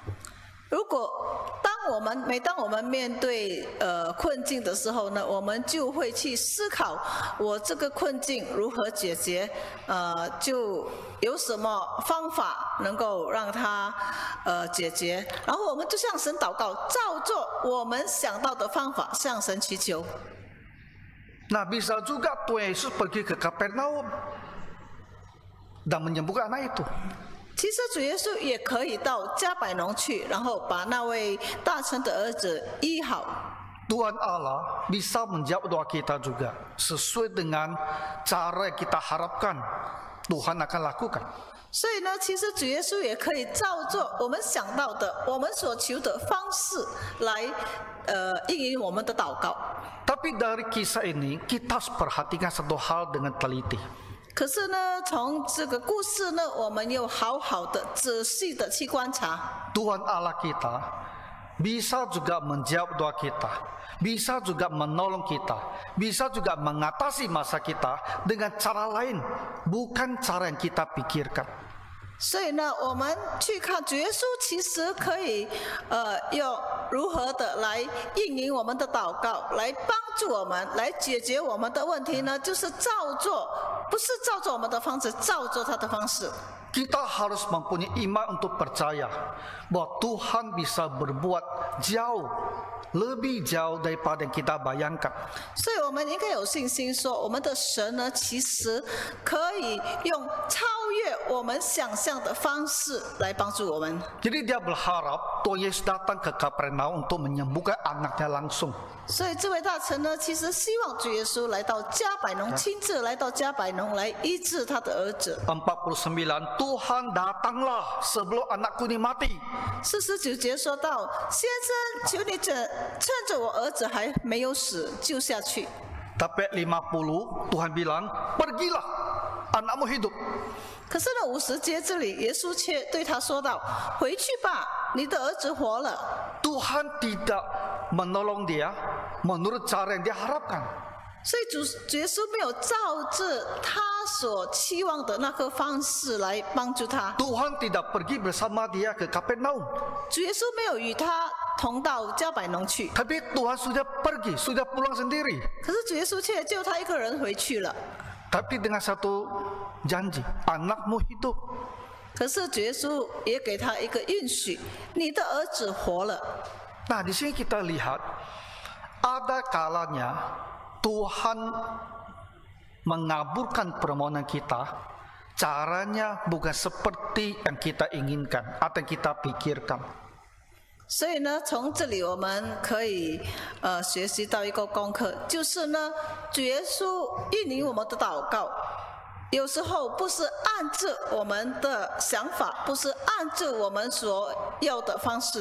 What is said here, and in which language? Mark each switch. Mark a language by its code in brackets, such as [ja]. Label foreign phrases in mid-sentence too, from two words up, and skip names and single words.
[zh] 每当我们面对困境的时候呢，我们就会去思考我这个困境如何解决，就有什么方法能够让它解决，然后我们就向神祷告，照做我们想到的方法向神祈求。 [id] Nah, bisa juga Tuhan Yesus pergi ke Kapernaum dan menyembuhkan anak itu. [zh] 其实主耶稣也可以到加百农去，然后把那位大臣的儿子医好。 [id] Tuhan Allah bisa menjawab doa kita juga sesuai dengan cara yang kita harapkan Tuhan akan lakukan. [zh] 所以呢，其实主耶稣也可以照做我们想到的、我们所求的方式来应允我们的祷告。 [id] Tapi dari kisah ini kita harus perhatikan satu hal dengan teliti. [zh] 可是呢，从这个故事呢，我们又好好的、仔细的去观察。 [id] Tuhan Allah kita bisa juga menjawab doa kita, bisa juga menolong kita, bisa juga mengatasi masa kita dengan cara lain, bukan cara yang kita pikirkan. [zh] 所以呢，我们去看主耶稣，其实可以用如何的来应允我们的祷告，来帮助我们，来解决我们的问题呢？就是照做，不是照做我们的方式，照做他的方式。 [id] Kita harus mempunyai iman untuk percaya bahwa Tuhan bisa berbuat lebih jauh daripada yang kita bayangkan. [zh] 所以我们应该有信心说，我们的神呢，其实可以用超越我们想象的方式来帮助我们。 [id] Jadi dia berharap Tuhan Yesus datang ke Kapernaum untuk menyembuhkan anaknya langsung. [zh] 所以这位大臣呢，其实希望主耶稣来到加百农，亲自来到加百农来医治他的儿子。 [id] 49 Tuhan datanglah sebelum anakku ini mati. [zh] 49 节说到：“先生，求你趁着我儿子还没有死，救下去。” [id] Tapi 50 Tuhan bilang, pergilah, anakmu hidup. [zh] 可是呢，50节这里，耶稣却对他说道：“回去吧，你的儿子活了。” [id] Tuhan tidak menolong dia menurut cara yang dia harapkan. [zh] 所以主耶稣没有照着他所期望的那个方式来帮助他。 [id] Tuhan tidak pergi bersama dia ke Kapernaum. [zh] 主耶稣没有与他同到加百农去， [id] Tapi Tuhan sudah pergi, sudah pulang sendiri. [zh] 可是主耶稣却救他一个人回去了。 [id] Tapi dengan satu janji, anakmu hidup. [zh] 可是主耶稣也给他一个应许：你的儿子活了。 [id] Nah, di sini kita lihat ada kalanya Tuhan mengabulkan permohonan kita. Caranya bukan seperti yang kita inginkan atau yang kita pikirkan. [zh] 所以呢，从这里我们可以学习到一个功课，就是呢，主耶稣应允我们的祷告，有时候不是按照我们的想法，不是按照我们所要的方式。